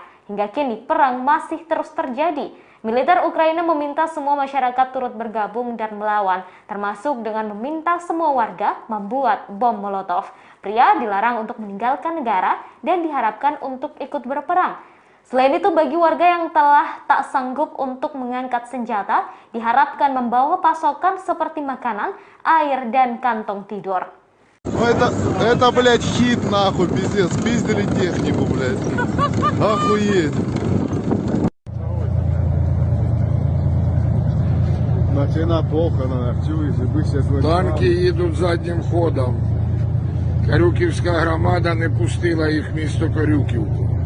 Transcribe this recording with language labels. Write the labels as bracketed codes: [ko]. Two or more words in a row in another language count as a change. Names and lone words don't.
[id] Hingga kini perang masih terus terjadi. Militer Ukraina meminta semua masyarakat turut bergabung dan melawan, termasuk dengan meminta semua warga membuat bom Molotov. Pria dilarang untuk meninggalkan negara dan diharapkan untuk ikut berperang. Selain itu, bagi warga yang telah tak sanggup untuk mengangkat senjata, diharapkan membawa pasokan seperti makanan, air, dan kantong tidur. [ru] Это, блядь, хит, нахуй, пиздец. Пиздили технику, блядь. Охуеть. [uk] Начина похорона, танки їдуть заднім ходом. Корюківська громада не пустила їх в місто Корюківку.